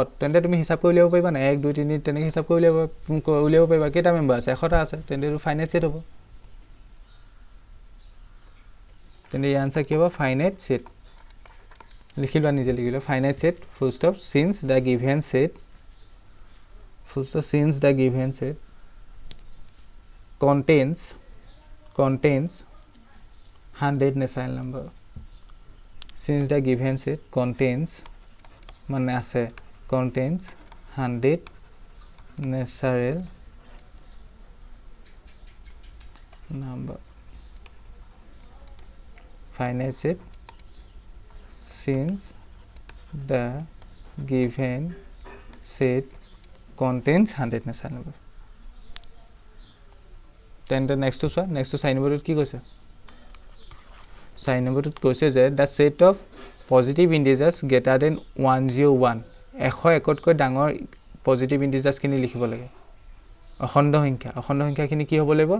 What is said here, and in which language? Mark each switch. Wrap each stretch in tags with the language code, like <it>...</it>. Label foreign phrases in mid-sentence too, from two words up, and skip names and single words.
<as>তেন্তে তুমি হিচাপ কৰি উলিয়াব পাৰিবা নাই? 1, 2, 3 তেনেকৈ হিচাপ কৰি উলিয়াব পাৰিবা। কেইটা মেম্বাৰ আছে? 100টা আছে। তেন্তে এইটো</as> <en>finite set</en> <as>হ'ব। তেন্তে এই আনচাৰ কি হ'ব?</as> <en>finite set.</en> <as>লিখি লোৱা, নিজে লিখি লোৱা।</as> <en>finite set, full stop, since the given set, full stop, since the given set contains 100 natural number. Since the given set contains,</en> <as>মানে আছে,</as> <en>contains 100 natural number. Finite set, since the given set contains 100 natural number.</en> <as>তেন্তে নেক্সটটো চোৱা। নেক্সটটো 4 নম্বৰটোত কি কৈছে? 4 নম্বৰটোত কৈছে যে</as> <en>the set of positive integers greater than 101,</en> <as>101তকৈ ডাঙৰ</as> <en>positive integersখিনি</en> <as>লিখিব লাগে। অখণ্ড সংখ্যা, অখণ্ড সংখ্যাখিনি কি হ'ব লাগিব?</as>